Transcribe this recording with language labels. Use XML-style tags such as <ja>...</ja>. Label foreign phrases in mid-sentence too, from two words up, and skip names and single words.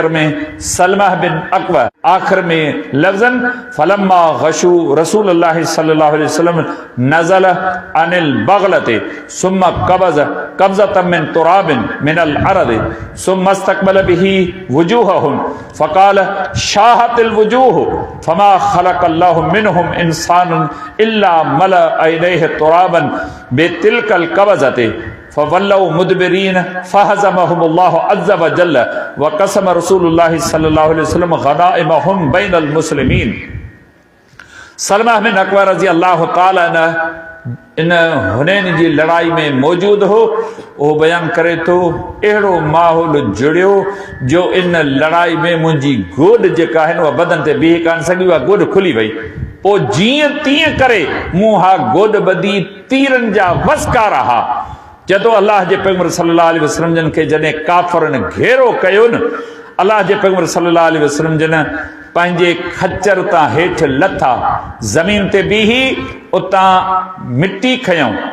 <ur>میں سلمہ بن اکوع آخر میں</ur> <ar>لفظاً فلما غشوا رسول الله صلى الله عليه وسلم نزل عن البغلة ثم قبضة من تراب من الأرض ثم استقبل به وجوههم فقال شاهت الوجوه فما خلق الله منهم إنسانا إلا ملأ عينيه ترابا بتلك القبضة فولوا مدبرين فهزمهم الله عز وجل وقسم رسول الله صلى الله عليه وسلم غنائمهم بين المسلمين.</ar> <sd>सलमा बिन अकबर</sd> <ar>رضي الله تعالى</ar> <sd>इन हुनैन जी लड़ाई में मौजूद हो। वो बयान करे तो अहिड़ो माहौल जुड़ियो जो इन लड़ाई में मुंहिंजी गोॾ जेका है उहा बदन ते बीह कान सघी, उहा गोॾ खुली वई। पोइ जीअं तीअं करे मूं हा गोॾ ॿधी तीरनि जा वसकार हा। जदों अल्लाह जे पैगंबर</sd> <ar>صلى الله عليه وسلم</ar> <sd>जन खे जॾहिं काफ़रनि घेरो कयो न, अल्लाह जे पैगंबर</sd> <ar>صلى الله عليه وسلم</ar> <sd>जन पंहिंजे खच्चर तां हेठि लथा, ज़मीन ते बीही, उतां मिट्टी खयूं।</sd>